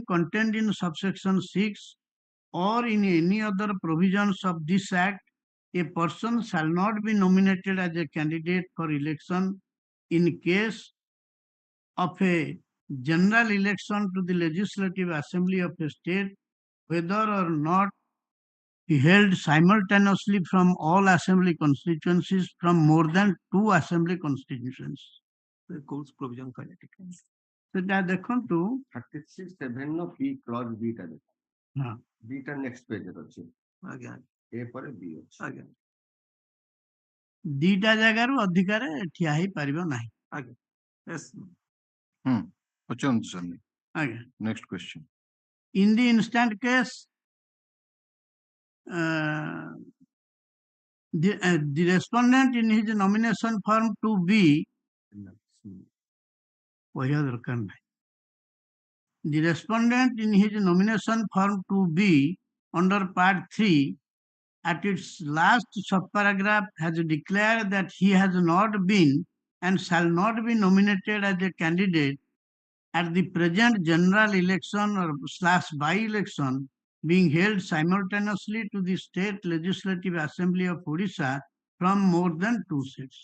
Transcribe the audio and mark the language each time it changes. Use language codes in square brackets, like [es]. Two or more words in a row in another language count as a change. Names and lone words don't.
[en] contained in subsection 6 or in any other provisions of this act, a person shall not be nominated as a candidate for election in case of a general election to the Legislative Assembly of a state, whether or not he held simultaneously from all assembly constituencies from more than 2 assembly constituencies. The course provision kinetic. [or] ସେଟା ଦେଖନ୍ତୁ [en] 36(7) of B clause B [or] ଟା ଦେଖ. ହଁ. B ଟା [en] next page [or] ରେ ଅଛି. ଆଜ୍ଞା. A ପରେ B ଅଛି. ଆଜ୍ଞା. ଦିଟା ଜାଗାରୁ ଅଧିକାରେ ଠିଆ ହେଇ ପାରିବ ନାହିଁ. ଆଜ୍ଞା. Yes. ପଚାରନ୍ତୁ sir. ଆଜ୍ଞା. [en] Next question. In the instant case, the respondent in his nomination form 2B [or] କହିବା ଦରକାର ନାହିଁ. [en] The respondent in his nomination form 2B under part 3 at its last subparagraph has declared that he has not been and shall not be nominated as a candidate at the present general election or / by-election being held simultaneously to the State Legislative Assembly of Orissa from more than 2 seats.